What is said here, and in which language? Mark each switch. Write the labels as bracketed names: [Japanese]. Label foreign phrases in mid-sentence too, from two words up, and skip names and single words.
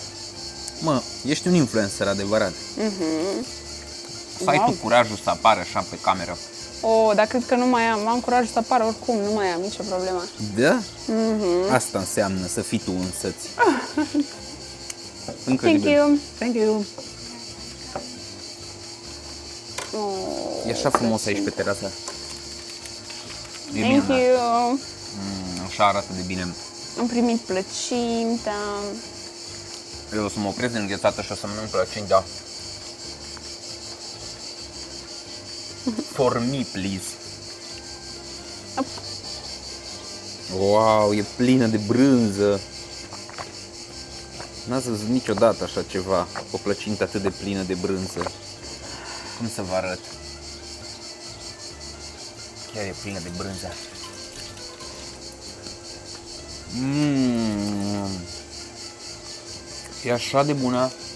[Romanian] Mă, ești un influencer adevărat. Să ai tu curajul să apari așa pe cameră. Dar cred că nu mai am curaj să apar oricum, nu mai am nicio problemă. Da? Asta înseamnă să fii tu însăți. Incredibil. [English] Thank you. Thank you. [Romanian] E așa frumos aici pe terasă. [English] Thank you. [Romanian] Așa arată de bine. Am primit plăcinta. Eu o să mă opresc din înghețată și o să mănânc plăcinta. [English] For me, please. [Romanian] Wow, e plină de brânză. N-ați văzut niciodată așa ceva, o plăcintă atât de plină de brânză. Cum să vă arăt? Chiar e plină de brânză. E așa de bună.